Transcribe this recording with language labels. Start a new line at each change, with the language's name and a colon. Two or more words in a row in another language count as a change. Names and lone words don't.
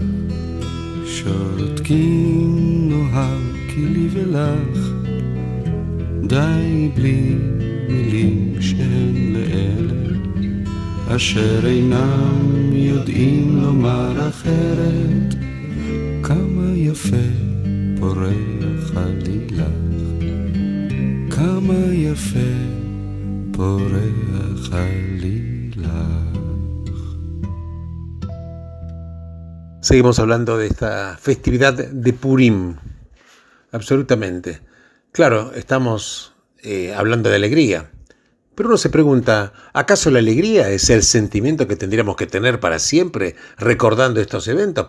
Hebrew: שותקים נאהב כי לי ולך, די בלי מילים שהן לאלה, אשר אינם יודעים לומר אחרת, כמה יפה פורח עלילך, כמה יפה פורח עלילך.
Spanish: Seguimos hablando de esta festividad de Purim, absolutamente. Claro, estamos hablando de alegría, pero uno se pregunta, ¿acaso la alegría es el sentimiento que tendríamos que tener para siempre recordando estos eventos?